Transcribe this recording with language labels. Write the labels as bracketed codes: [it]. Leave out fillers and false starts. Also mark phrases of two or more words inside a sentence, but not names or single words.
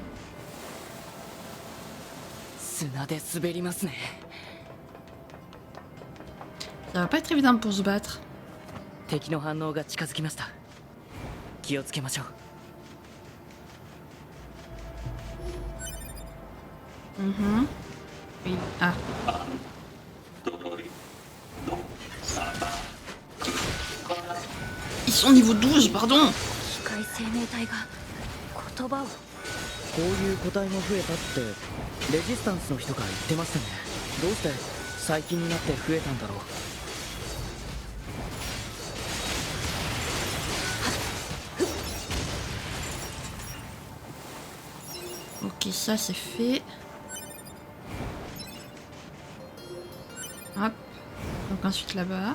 [ja] 砂で滑りますね。 [fr] Ça va pas être évident pour se battre. [ja] 敵の反応が近づきました。気をつけましょう。 [fr] Mhm. Oui. Ah. Ils sont niveau 12, pardon. [ja] 機械生命体が言葉を。こういう個体も増えたってレジスタンスの人が言ってましたね。どうして最近になって増えたんだろう。 [fr] Ok, ça c'est fait. Hop. Donc ensuite là-bas.